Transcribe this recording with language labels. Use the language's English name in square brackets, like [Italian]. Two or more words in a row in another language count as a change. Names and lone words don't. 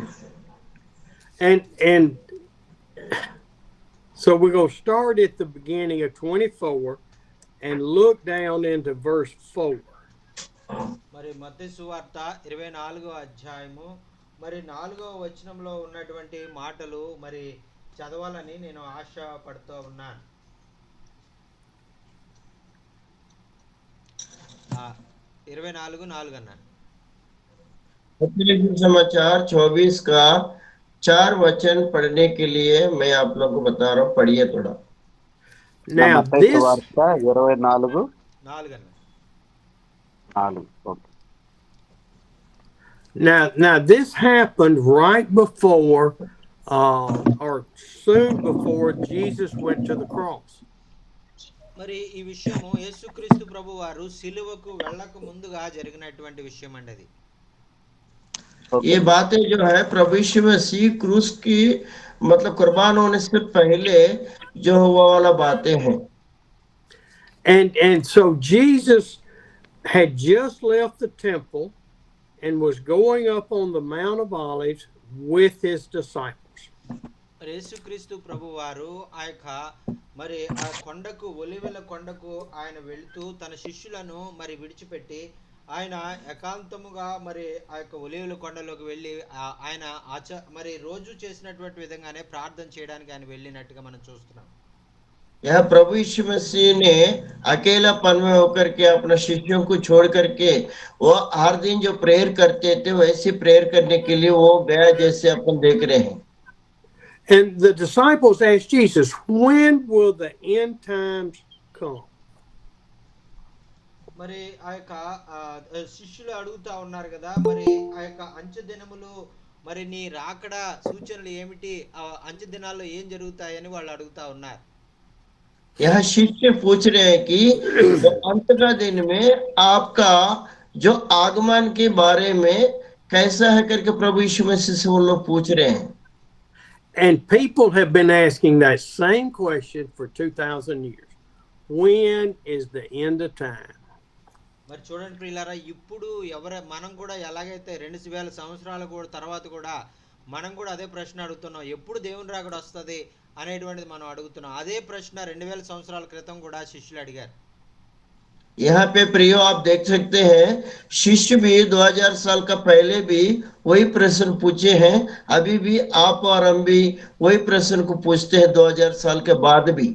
[English] And so we're going to start at the beginning of 24 and look down into verse 4. [Telugu] మరి మత్తయి సువార్త 24వ అధ్యాయము మరి 4వ వచనంలో ఉన్నటువంటి మాటలు మరి చదవాలని నేను ఆశపడుతూ ఉన్నాను. 24:4 అన్నాను. [Hindi] मत्ती सुसमाचार 24 का 4 वचन पढ़ने के लिए मैं आप लोग को बता रहा हूँ, पढ़िए थोड़ा. [English] Now [Telugu] మత్తయి [English] this [Telugu] సువార్త 24:4. 4 అన్నాను. ఓకే. [English] now this happened right before or soon before Jesus went to the cross. [Telugu] మరి ఈ విషయము యేసుక్రీస్తు ప్రభు వారు సిలువకు వెళ్ళక ముందుగా జరిగినటువంటి విషయం అండి అది. [Hindi] ये बातें जो है प्रभु यीशु मसीह क्रूस की मतलब कुर्बान होने से पहले जो हुआ वाला बातें हैं. [English] And so Jesus had just left the temple and was going up on the Mount of Olives with his disciples. [Telugu] మరి యేసుక్రీస్తు ప్రభు వారు ఆ యొక్క మరి ఆ కొండకు, ఒలీవల కొండకు ఆయన వెళుతూ తన శిష్యులను మరి విడిచిపెట్టి ఆయన ఏకాంతముగా మరి ఆ యొక్క ఒలీవల కొండలోకి వెళ్ళి ఆయన మరి రోజు చేసినటువంటి విధంగానే ప్రార్థన చేయడానికి ఆయన వెళ్ళినట్టుగా మనం చూస్తున్నాం. [Hindi] यह प्रभु यीशु मसीह ने अकेलापन में होकर के अपने शिष्यों को छोड़ करके वो हर दिन जो प्रेयर करते थे वैसी प्रेयर करने के लिए वो गया, जैसे अपन देख रहे हैं. [English] And the disciples asked Jesus, when will the end times come? [Telugu] మరి ఆ యొక్క శిష్యులు అడుగుతా ఉన్నారు కదా, మరి ఆ యొక్క అంచె దినములు మరి నీ రాకడ సూచనలు ఏమిటి, ఆ అంచె దినాల్లో ఏం జరుగుతాయని వాళ్ళు అడుగుతా ఉన్నారు. [Hindi] यह शिष्य पूछ रहे हैं कि तो अंत का दिन में आपका जो आगमन के बारे में कैसा है करके प्रभु यीशु मसीह से वो लोग पूछ रहे हैं. [English] And people have been asking that same question for 2,000 years. When is the end of time? [Telugu] మరి చూడండి ప్రియులారా, ఇప్పుడు మనం కూడా ఎలాగైతే 2000 సంవత్సరాల కూడా తర్వాత కూడా మనం కూడా అదే ప్రశ్న అడుగుతున్నాం, ఎప్పుడు దేవుని రాకడ వస్తుంది, అనేటువంటిది మనం అడుగుతున్నాం. అదే ప్రశ్న 2000 సంవత్సరాల క్రితం కూడా శిష్యులు అడిగారు. [Hindi] यहाँ पे प्रियो आप देख सकते हैं, शिष्य भी 2000 साल का पहले भी वही प्रश्न पूछे हैं, अभी भी आप और हम भी वही प्रश्न को पूछते हैं 2000 साल के बाद भी.